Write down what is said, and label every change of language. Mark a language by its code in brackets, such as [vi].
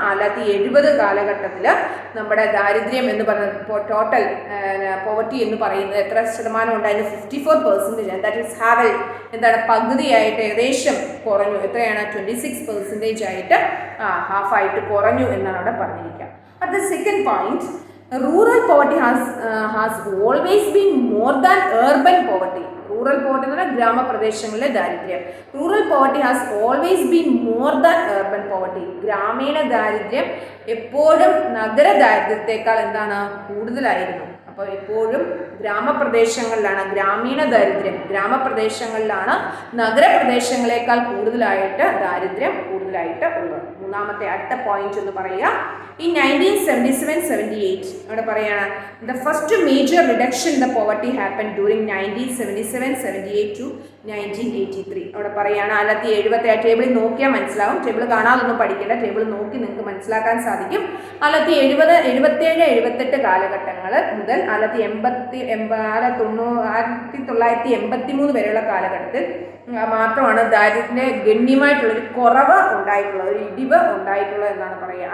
[ml] 1970 കാലഘട്ടത്തിൽ നമ്മുടെ ദാരിദ്ര്യം എന്ന് പറയുന്നത് ടോട്ടൽ പോവർട്ടി എന്ന് പറയുന്നത് എത്ര ശതമാനം ഉണ്ടായിരുന്നു? 54%. ദാറ്റ് ഈസ് ഹാവൽ എന്താണ് പകുതിയായിട്ട് ഏകദേശം കുറഞ്ഞു. എത്രയാണ്? 26% ആയിട്ട് ഹാഫായിട്ട് കുറഞ്ഞു എന്നാണ് അവിടെ പറഞ്ഞിരിക്കുക. അടുത്ത second point, [en] rural poverty has always been more than urban poverty. Rural poverty [ml] എന്ന് പറഞ്ഞാൽ ഗ്രാമപ്രദേശങ്ങളിലെ ദാരിദ്ര്യം. [en] Rural poverty has always been more than urban poverty. [ml] ഗ്രാമീണ ദാരിദ്ര്യം എപ്പോഴും നഗര ദാരിദ്ര്യത്തെക്കാൾ എന്താണ്? കൂടുതലായിരുന്നു. അപ്പോൾ എപ്പോഴും ഗ്രാമപ്രദേശങ്ങളിലാണ് ഗ്രാമീണ ദാരിദ്ര്യം, ഗ്രാമപ്രദേശങ്ങളിലാണ് നഗരപ്രദേശങ്ങളെക്കാൾ കൂടുതലായിട്ട് ദാരിദ്ര്യം കൂടുതലായിട്ട് ഉള്ളത്. മൂന്നാമത്തെ അടുത്ത പോയിന്റ് എന്ന് പറയുക, [en] in 1977-78 [ml] അവിടെ പറയാണ് [en] the first major reduction in the poverty happened during 1977-78 to 1983. [ml] അവിടെ പറയാണ് 1977 ടേബിളിൽ നോക്കിയാൽ മനസ്സിലാവും. ടേബിൾ കാണാതൊന്നും പഠിക്കേണ്ട, ടേബിൾ നോക്കി നിങ്ങൾക്ക് മനസ്സിലാക്കാൻ സാധിക്കും. 1977-78 കാലഘട്ടങ്ങൾ മുതൽ 1983 വരെയുള്ള കാലഘട്ടത്തിൽ മാത്രമാണ് ദാരിദ്ര്യത്തിന്റെ ഗണ്യമായിട്ടുള്ളൊരു കുറവ് ഉണ്ടായിട്ടുള്ളത്, ഒരു ഇടിവ് ഉണ്ടായിട്ടുള്ളത് എന്നാണ് പറയുക.